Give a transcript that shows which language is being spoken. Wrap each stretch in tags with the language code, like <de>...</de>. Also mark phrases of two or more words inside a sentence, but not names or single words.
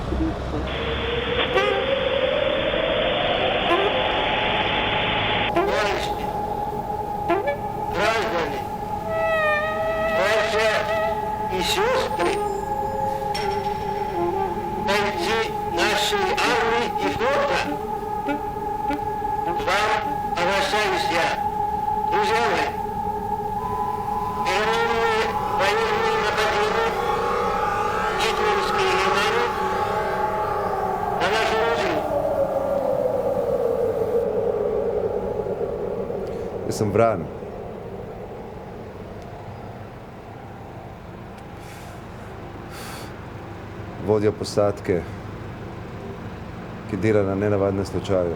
<ru>и сестры, бойцы нашей армии и флота, вам обращаюсь я, друзья мои, переменные военные нападения гитлеровской Германии на нашу родину.</ru> <sl>Jaz sem Vran. Vodja posadke, ki dela na nenavadnem slučaju.</sl>